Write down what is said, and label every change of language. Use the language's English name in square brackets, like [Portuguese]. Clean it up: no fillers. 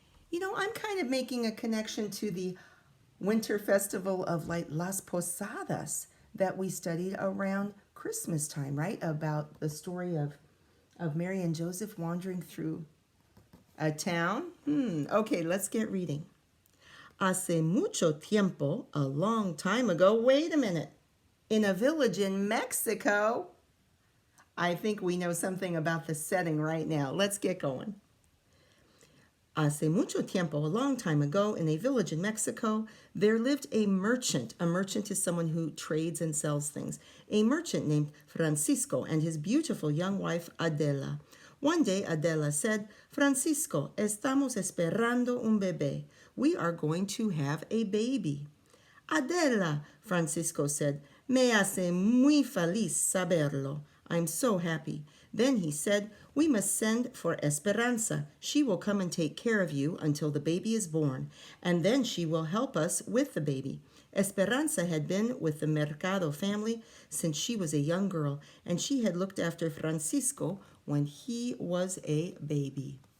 [English] You know, I'm kind of making a connection to the winter festival of like Las Posadas that we studied around Christmas time, right? About the story of Mary and Joseph wandering through a town. Okay, let's get reading. Hace mucho tiempo, a long time ago. Wait a minute. In a village in Mexico. I think we know something about the setting right now. Let's get going. Hace mucho tiempo, a long time ago, in a village in Mexico, there lived a merchant. A merchant is someone who trades and sells things. A merchant named Francisco and his beautiful young wife, Adela. One day, Adela said, Francisco, estamos esperando un bebé. We are going to have a baby. [Spanish] Adela, Francisco said, me hace muy feliz saberlo. [English] I'm so happy. Then he said, we must send for Esperanza. She will come and take care of you until the baby is born, and then she will help us with the baby. Esperanza had been with the Mercado family since she was a young girl, and she had looked after Francisco when he was a baby.